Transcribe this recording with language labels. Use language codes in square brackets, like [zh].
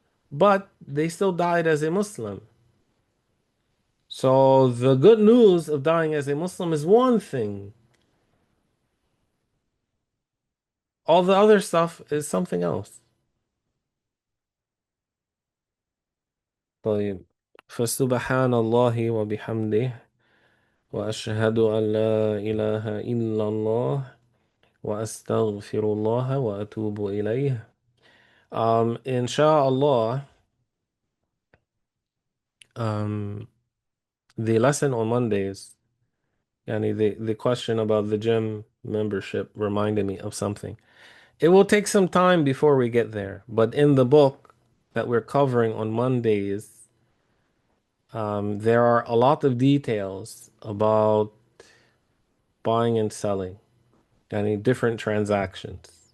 [en] But they still died as a Muslim. So the good news of dying as a Muslim is one thing. All the other stuff is something else. [ar] طيب فسبحان الله وبحمده وأشهد أن لا إله إلا الله وأستغفر الله وأتوب إليه. [en] Inshallah, um, the lesson on Mondays, yani the question about the gym membership reminded me of something. It will take some time before we get there, but in the book that we're covering on Mondays, there are a lot of details about buying and selling, any different transactions.